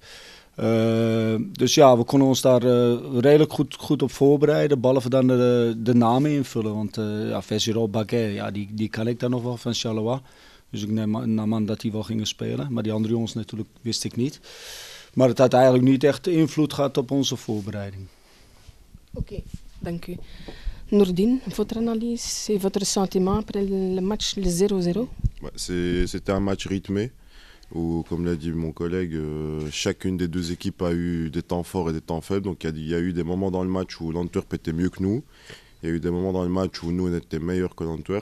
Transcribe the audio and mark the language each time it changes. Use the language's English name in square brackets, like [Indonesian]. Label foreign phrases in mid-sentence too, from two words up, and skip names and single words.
[Dutch] Dus ja, we konden ons daar redelijk goed op voorbereiden, behalve dan de namen invullen. Want Vezirol, Baguet, die kan ik dan nog wel van Charleroi. Dus ik neem aan dat die wel gingen spelen. Maar die andere jongens natuurlijk wist ik niet. Maar het had eigenlijk niet echt invloed gehad op onze voorbereiding. Oké, dank u. [French] Nourdine, votre analyse et votre sentiment après le match, le 0-0? C'était un match rythmé. Où, comme l'a dit mon collègue, chacune des deux équipes a eu des temps forts et des temps faibles. Donc il y a eu des moments dans le match où l'Antwerp était mieux que nous. Il y a eu des moments dans le match où nous on était meilleurs que l'Antwerp.